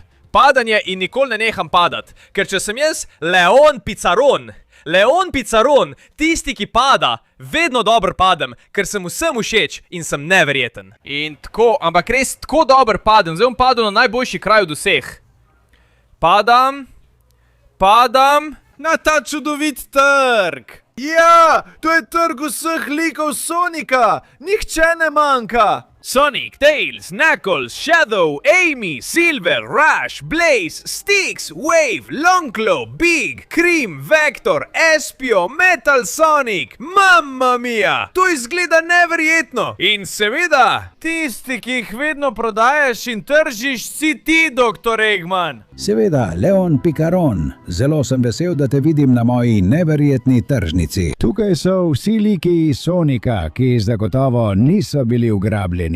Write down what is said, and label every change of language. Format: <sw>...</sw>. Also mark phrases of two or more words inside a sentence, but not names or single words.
<sl>Padanje in nikoli ne neham padati, ker če sem jaz Leon Pizzaron, tisti, ki pada, vedno dobro padem, ker sem vsem všeč in sem neverjeten. In tako, ampak res tako dobro padem, zdaj bom padel na najboljši kraj od vseh. Padam na ta čudovit trg. Ja, to je trg vseh likov Sonika, nihče ne manjka. Sonic, Tails, Knuckles, Shadow, Amy, Silver, Rush, Blaze, Styx, Wave, Longclaw, Big, Cream, Vector, Espio, Metal Sonic,</sl> <it>mamma mia!</it> <sl>To izgleda neverjetno! In seveda, tisti, ki jih vedno prodajaš in tržiš, si ti, Dr. Eggman. Seveda, Leon Picaron. Zelo sem vesel, da te vidim na moji neverjetni tržnici. Tukaj so vsi liki iz Sonika, ki zagotovo niso bili ugrabljeni.</sl>